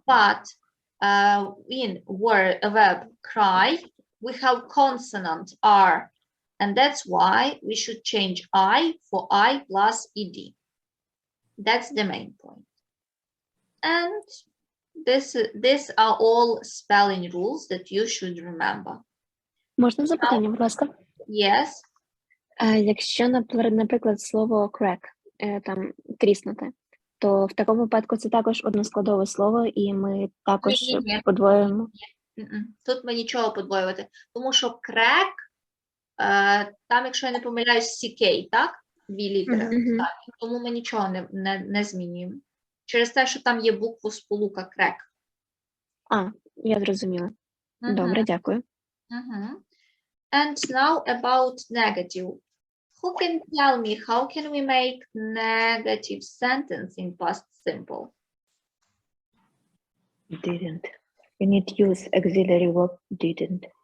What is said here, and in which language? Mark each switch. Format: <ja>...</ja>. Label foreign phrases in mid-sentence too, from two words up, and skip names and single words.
<en>But in verb cry, we have consonant R, and that's why we should change I for I plus ed. That's the main point. And these are all spelling rules that you should remember.</en> <uk>Можна запитання, будь ласка?</uk> <en>Yes.</en> <uk>Якщо, наприклад, слово crack, там тріснути, то в такому випадку це також односкладове слово, і ми також подвоюємо. Тут ми нічого подвоювати, тому що crack, там, якщо я не помиляюсь, CK, так? Дві літери. Так, тому ми нічого не змінюємо. Через те, що там є буквосполука crack. Я зрозуміла. Добре, дякую.</uk> <en>And now about negative. Who can tell me how can we make negative sentence in past simple? Didn't. We need to use auxiliary verb didn't.</en>